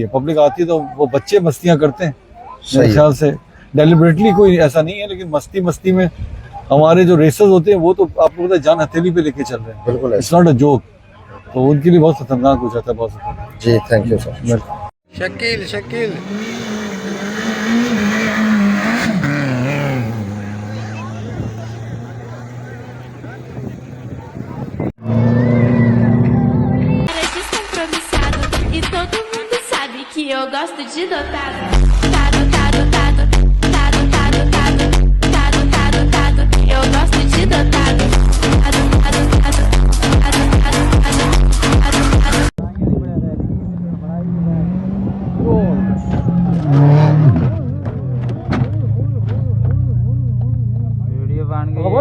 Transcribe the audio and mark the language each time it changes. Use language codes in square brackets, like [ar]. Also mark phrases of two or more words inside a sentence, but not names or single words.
[ur] پبلک آتی ہے تو وہ بچے مستیاں کرتے ہیں میرے خیال سے، ڈیلیبریٹلی کوئی ایسا نہیں ہے، لیکن مستی میں ہمارے جو ریسرز ہوتے ہیں وہ تو آپ کو پتا ہے جان ہتھیلی پہ لے کے چل رہے ہیں. بالکل, [en] it's not a joke, [ur] تو ان کے لیے بہت خطرناک ہو جاتا ہے بہت خطرناک. جی, [en] thank you sir. [ur] शकील [pt] Descompromissado e todo mundo sabe que eu gosto de dotado. Eu gosto de dotado. [ur] ویڈیو بن گئی.